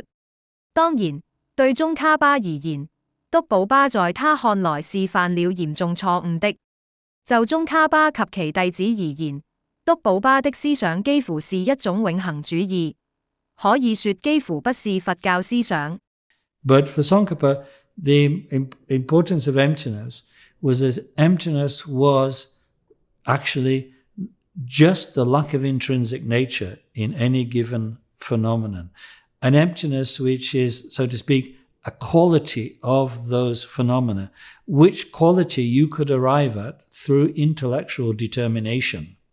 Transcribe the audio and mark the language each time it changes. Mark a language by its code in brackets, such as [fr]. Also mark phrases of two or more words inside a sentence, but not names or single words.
[zh] 當然，對宗喀巴而言，督寶巴在他看來是犯了嚴重錯誤的。就宗喀巴及其弟子而言，督寶巴的思想幾乎是一種永恆主義，可以說幾乎不是佛教思想。 [en] But for Tsongkhapa, the importance of emptiness was that emptiness was actually just the lack of intrinsic nature in any given phenomenon. An emptiness which is, so to speak, a quality of those phenomena, which quality you could arrive at through intellectual determination.